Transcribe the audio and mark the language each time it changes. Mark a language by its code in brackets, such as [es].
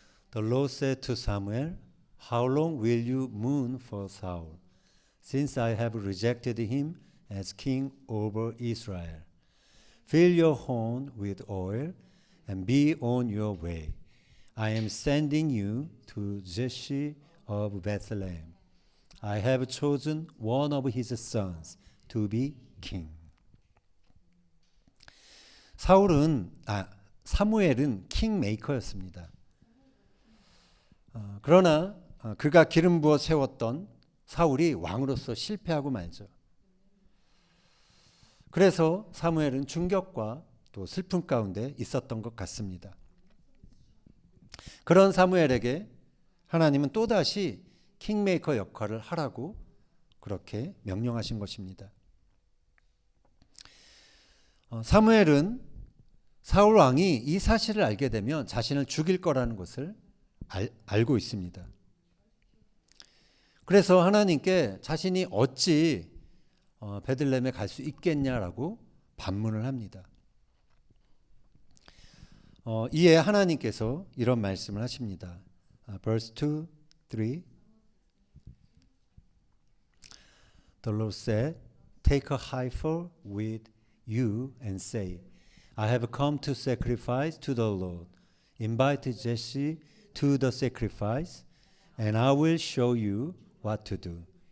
[en] The Lord said to Samuel, How long will you mourn for Saul, since I have rejected him as king over Israel? Fill your horn with oil and be on your way. I am sending you to Jesse of Bethlehem. I have chosen one of his sons to be king. [ko] 사무엘은 킹메이커였습니다. 그러나 그가 기름 부어 세웠던 사울이 왕으로서 실패하고 말죠. 그래서 사무엘은 충격과 또 슬픔 가운데 있었던 것 같습니다. 그런 사무엘에게 하나님은 또다시 킹메이커 역할을 하라고 그렇게 명령하신 것입니다. 사무엘은 사울 왕이 이 사실을 알게 되면 자신을 죽일 거라는 것을 알고 있습니다. 그래서 하나님께 자신이 어찌 베들레헴에 갈 수 있겠냐라고 반문을 합니다. 이에 하나님께서 이런 말씀을 하십니다. [en] Verse 2, 3 The Lord said, Take a heifer with you and say, I have come to sacrifice to the Lord. Invite Jesse to the sacrifice, and I will show you what to do.